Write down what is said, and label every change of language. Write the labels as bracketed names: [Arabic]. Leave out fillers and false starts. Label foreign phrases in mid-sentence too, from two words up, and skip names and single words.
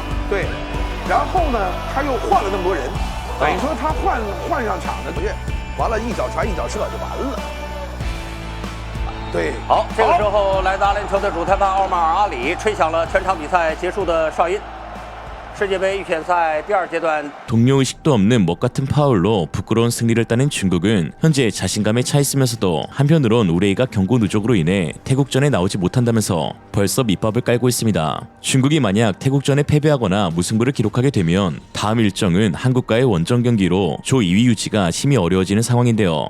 [Chinese] 对，然后呢，他又换了那么多人，等于说他换上场的，完了，一脚传一脚射就完了。对，好，这个时候来自阿联酋的主裁判奥马尔·阿里吹响了全场比赛结束的哨音。世界杯预选赛第2阶段 [Korean] 동료의식도 없는 먹같은 파울로 부끄러운 승리를 따낸 중국은 현재 자신감에 차 있으면서도 한편으론 우레이가 경고 누적으로 인해 태국전에 나오지 못한다면서 벌써 밑밥을 깔고 있습니다. 중국이 만약 태국전에 패배하거나 무승부를 기록하게 되면 다음 일정은 한국과의 원정 경기로 조 2위 유지가 심히 어려워지는 상황인데요.